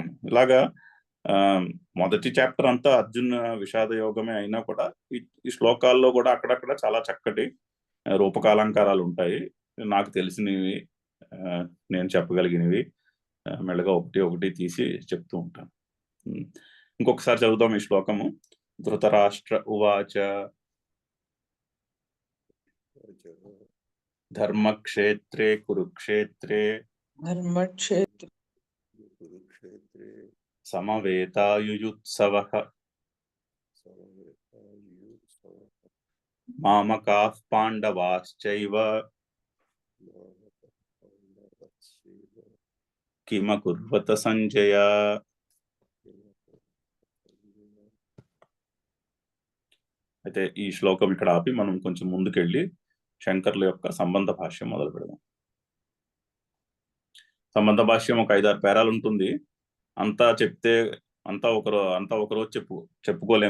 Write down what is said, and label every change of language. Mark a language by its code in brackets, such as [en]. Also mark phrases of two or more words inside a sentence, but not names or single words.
[te] ఇలాగా మొదటి చాప్టర్ అంతా అర్జున్ విషాద యోగమే అయినా కూడా ఈ శ్లోకాల్లో కూడా అక్కడక్కడ చాలా చక్కటి రూపకాలంకారాలు ఉంటాయి. నాకు తెలిసినవి, నేను చెప్పగలిగినవి మెల్లగా ఒకటి ఒకటి తీసి చెప్తూ ఉంటాను. ఇంకొకసారి చదువుదాం ఈ శ్లోకము. [sa] ధృతరాష్ట్ర ఉవాచ ధర్మక్షేత్రే కురుక్షేత్రే ధర్మక్షేత్ర సమవేతాయుయుత్సవః మామకాః పాండవాశ్చైవ కిమకుర్వత సంజయ. [te] అయితే ఈ శ్లోకం ఇక్కడ ఆపి మనం కొంచెం ముందుకెళ్ళి శంకర్ల యొక్క సంబంధ భాష్యం మొదలు పెడదాం. సంబంధ భాష్యం ఒక 5-6 పేరాలు ఉంటుంది. అంతా చెప్తే అంతా ఒకరోజు చెప్పుకోలేము.